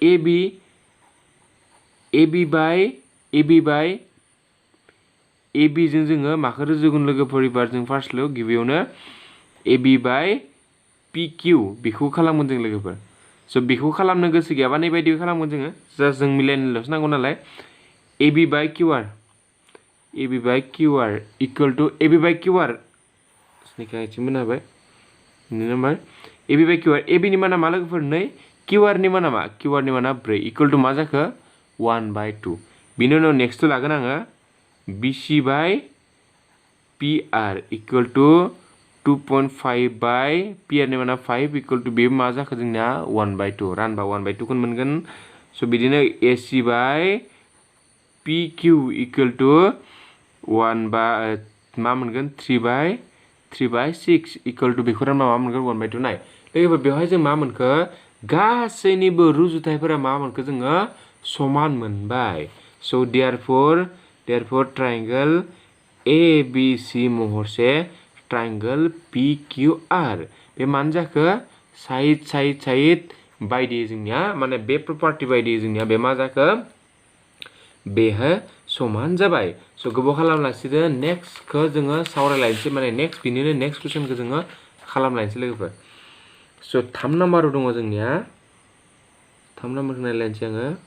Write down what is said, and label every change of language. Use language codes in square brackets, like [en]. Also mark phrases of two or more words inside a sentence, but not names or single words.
[brx] ए बि जों जोङो माखौ रुजुगोन लोगोफोर एबार जों फार्स्टआव गिबियावनो [en] AB by PQ [brx] बेखौ खालामगोन जों लोगोफोर स' बेखौ खालामनो गोसो गैयाबा नैबायदि खालामगोन जोङो जास्ट जों मिलायनोल'सो नांगौ नालाय [en] AB by QR equal to AB by QR [brx] स्निखा एसे होबाय नाम्बार [en] AB by QR [brx] ए बिनि माना मा लोगोफोर 2 किउ आरनि माना मा किउ आरनि माना 4 [en] equal to [brx] मा जाखो 1/2 बिनि उनाव नेक्स्ट लागोन आङो BC [en] by PR equal to 2.5 by PR [brx] नि माना 5 [en] equal to [brx] बे मा जाखो जोंना 1/2 रानबा 1/2 खौनो मोनगोन स' बिदिनो [en] AC by PQ equal to 1 by [brx] मा मोनगोन 3/6 [en] equal to [brx] बेखौ रानबा मा मोनगोन 1/2 नाय लोगोफोर बेवहाय जों मा मोनखो गासैनिबो रुजुथायफोरा मा मोनखो जोङो समान मोनबाय स' [en] therefore triangle ABC [brx] महरसे [en] triangle PQR [brx] बे मानो जाखो [en] side side side [brx] बायदि जोंनिया माने बे प्रपार्टि बायदि जोंनिया बे मा जाखो बेहा समान जाबाय स' गोबाव खालामलासिनो नेक्स्टखौ जोङो सावरायलायनोसै माने नेक्स्ट बिनिनो नेक्स्ट कुइसनखौ जोङो खालामलायनोसै लोगोफोर स' 3 नाम्बाराव दङ जोंनिया 3 नाम्बारखौ नायलायनोसै आङो